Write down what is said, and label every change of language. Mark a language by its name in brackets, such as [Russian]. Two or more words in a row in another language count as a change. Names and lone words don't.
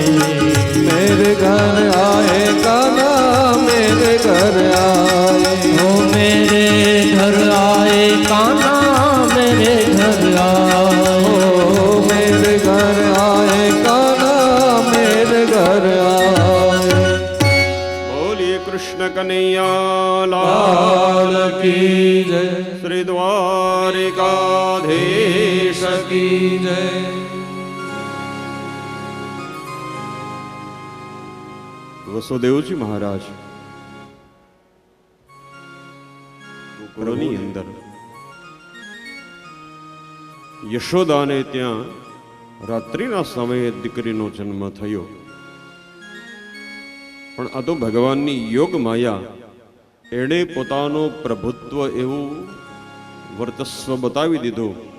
[Hindi] मेरे घर आए काना मेरे घर आए ओ मेरे घर आए काना मेरे घर आए ओ मेरे घर आए काना मेरे घर आए [Gujarati] બોલીએ કૃષ્ણ કનૈયા [Hindi] लाल की जय શ્રી દ્વારિકાધીશ की जय [Gujarati] વસુદેવજી મહારાજ ગોકુળની અંદર યશોદાને ત્યાં રાત્રિના સમયે દીકરીનો જન્મ થયો, પણ આ તો ભગવાનની યોગ માયા, એણે પોતાનું પ્રભુત્વ એવું વર્ચસ્વ બતાવી દીધું.